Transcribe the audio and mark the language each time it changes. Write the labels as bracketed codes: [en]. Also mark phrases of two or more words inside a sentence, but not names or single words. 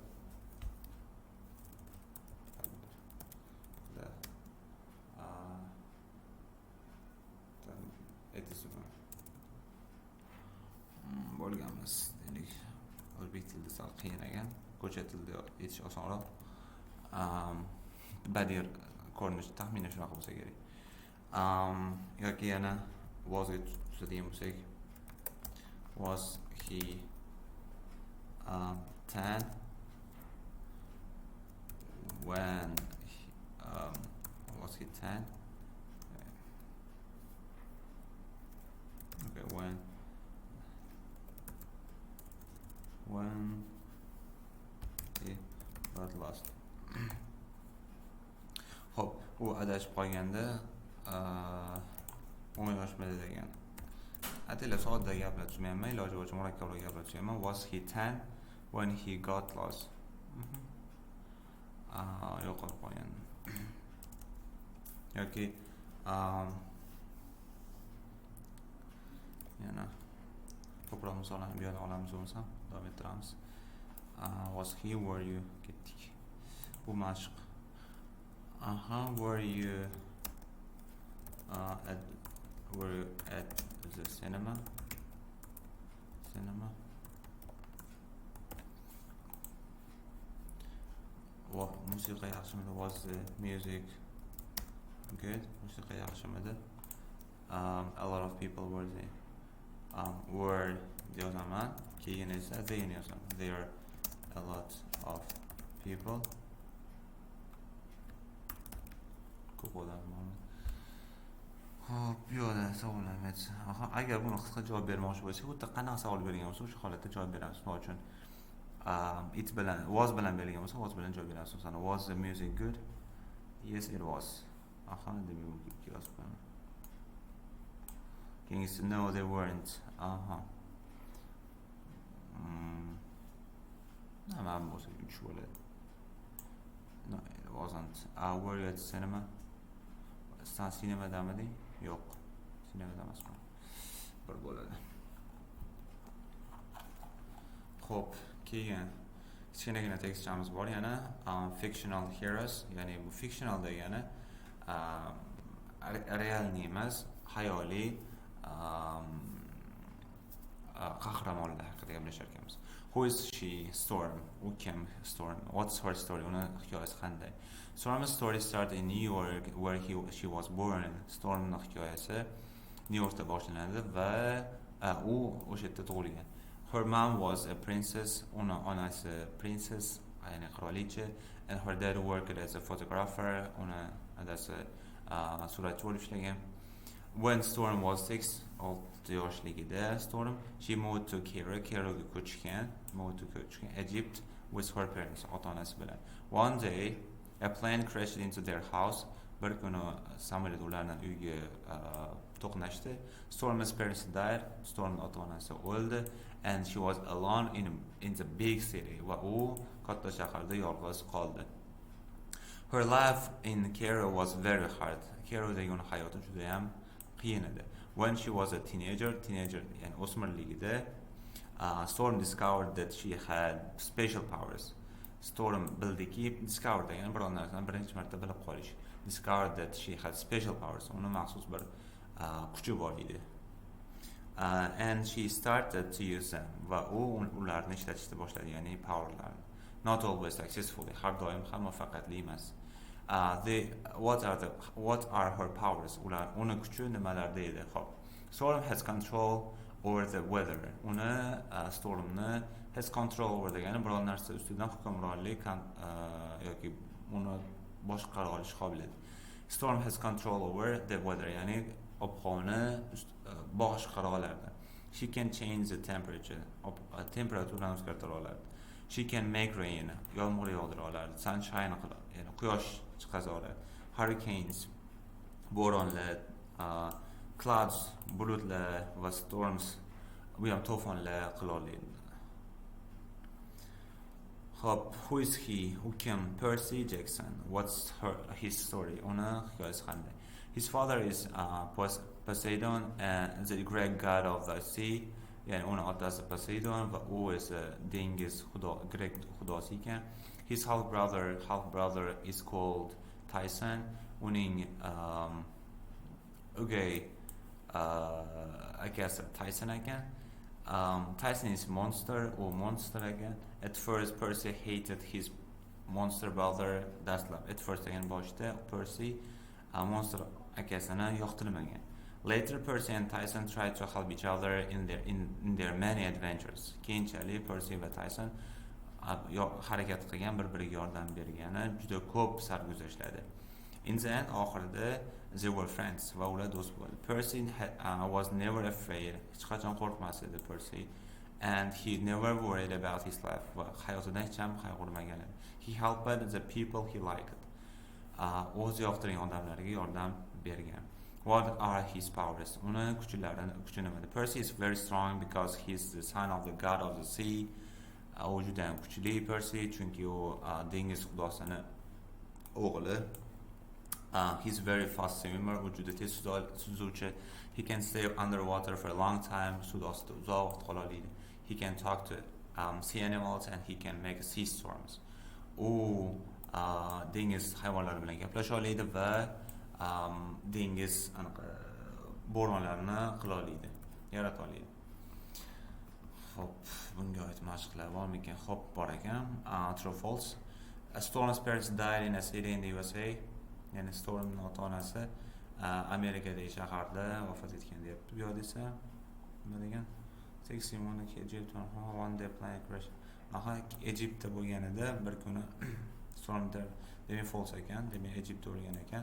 [uz] Bo'lganmiz deylik. O'zbek tilida sal qiyin ekan, ko'cha tilida aytish osonroq. Badiiy ko'rinish taxminan shunaqa bo'lsa kerak. Yoki yana wasga tuzadigan bo'lsak, [en] was he 10 when was he 10? Okay, when he got lost. [uz] Xo'p, u adashib qolganda o'ynashmadi degan. Atilla sodda gaplar tushmayman, iloji boricha murakkabroq gaplar tushaman. [en] Was he 10 when he got lost? [uz] Yo'qolib qolgan. Yoki yana ko'proq misollarni bu yerda olamiz bo'lsam, davom ettiramiz. [en] Was he, were you, [uz] ketdik. Bu mashq. [en] Were you at the cinema? [uz] Musiqa yaxshimidi? [en] Was the music good? [uz] Musiqa yaxshimidi? [en] A lot of people were there. [uz] Were yozaman, keyin esa they yozaman. [en] There are a lot of people. [uz] Ko'p odam bor. Xo'p, bu yerda savollar. Agar buni qisqa javob bermoqchi bo'lsak, xuddi qanaqa savol bergan bo'lsa, o'sha holatda javob beramiz. Misol uchun it bilan was bilan berilgan bo'lsa, was bilan javob beramiz. Masalan, [en] was the music good? Yes, it was. [uz] Demak, bu yozib qo'yaman. [en] Keyingisi no, they weren't. [uz] Nima bo'lsa, 3 bo'ladi. [en] No, it wasn't. Were you at the cinema? [uz] Sen sinemadamiding? Yo'q. Sinemada emasman. Bir bo'ladi. Xo'p, keyin kichkinagina tekstchamiz bor yana [en] fictional heroes, [uz] ya'ni bu fictional degani realniy emas, hayoliy qahramonlar haqida gaplashar ekanmiz. [en] Who is she? Storm. Who came? Storm. What's her story? [uz] Uni hikoyasi qanday? [en] Storm's story started in New York, where she was born. [uz] Stormning hikoyasi New Yorkda boshlanadi va u o'sha yerda tug'ilgan. [en] Her mom was a princess. [uz] Uni onasi princess, ya'ni qirolicha, [en] and her dad worked as a photographer. [uz] Uni adasi suratchi bo'lib ishlagan. [en] When Storm was 6 yoshligida, Storm, she moved to [uz] Cairoga ko'chgan, [en] Egypt with her parents, [uz] ota-onasi bilan. [en] One day, a plane crashed into their house. [uz] Bir kuni samolyot ularning uyiga to'qnashdi. [en] Storm's parents died. [uz] Storm ota-onasi o'ldi, [en] and she was alone in the big city. [uz] Va u katta shaharda yolg'iz qoldi. [en] Her life in Cairo was very hard. [uz] Cairodagi uning hayoti juda ham qiyin edi. [en] When she was a teenager, [uz] ya'ni o'smirligida, [en] Storm discovered that she had special powers. [uz] Storm bildiki, discovered degani biror narsani birinchi marta bilib qolish. [en] Discovered that she had special powers. [uz] Uni maxsus bir kuchi bor edi. [en] And she started to use them. [uz] Va u ularni ishlatishni boshladi, ya'ni powerlarni. [en] Not always successfully. [uz] Har doim ham muvaffaqiyatli emas. [en] What are her powers? [uz] Uni kuchi nimalarda edi? Xo'p. [en] Storm has control over the weather. [uz] Stormni [en] has control over [uz] degani biror narsa ustidan hukmronlik yoki uni boshqara olish qobiliyati. [en] Storm has control over the weather, [uz] ya'ni ob-havoni boshqara oladi. [en] She can change the temperature. [uz] Temperaturani o'zgartira oladi. [en] She can make rain. [uz] Yomg'ir yog'dira oladi. Sunshine qiladi. Ya'ni quyosh chiqaza oladi. Hurricanes, bo'ronlar, clouds, bulutlar va storms, bu ham to'fonlar qila oladi. Hop, [en] who is he? Who came? Percy Jackson. What's his story? [uz] Uni hikoyasi qanday? [en] His father is Poseidon, the Greek god of the sea. [uz] Yani uni otasi Poseidon va u esa dengiz Grek xudosi ekan. [en] His half brother is called Tyson. [uz] Uning o'gay akasi Tyson ekan. [en] Tyson is monster ekan. At first Percy hated his monster brother DARSLAR. At first again [uz] boshida Percy monster akasini yoqtirmagan. [en] Later Percy and Tyson tried to help each other in their many adventures. [uz] Keyinchalik Percy va Tyson harakat qilgan, bir-biriga yordam bergani juda ko'p sarguzashtlar. [en] In the end, oxirida they were friends [uz] va ular do'st bo'ldi. [en] Percy was never afraid. [uz] Hech qachon qo'rqmas edi Percy. [en] And he never worried about his life. [uz] Va hayotidan hech ham qayg'urmagan edi. [en] He helped the people he liked. [uz] O'zi yoqtirgan odamlarga yordam bergan. [en] What are his powers? [uz] Uni kuchi nimada? [en] Percy is very strong because he's the son of the god of the sea. [uz] U juda ham kuchli Percy, chunki u dengiz xudosini o'g'li. [en] He's very fast swimmer. [uz] U juda tez suzuvchi. [en] He can stay underwater for a long time. [uz] Suvda ostida uzoq vaqt qola oladi. [en] He can talk to sea animals and he can make sea storms. [uz] U dengiz hayvonlari bilan gaplasha oladi va dengiz bo'ronlarni qila oladi, yarata oladi. Hop, bunga oid mashqlar bormikan? Hop, bor ekan. [en] True false. Storm's parents died in a city in the USA. [uz] Ya'ni Stormning ota-onasi Amerikadagi shaharda vafot etgan deyapti. Bu yoqda esa nima degan? [en] 61 Egypt one day plane crash. [uz] Egyptda bo'lganida bir kuni Stormda demak false ekan, demak Egyptda o'lgan ekan.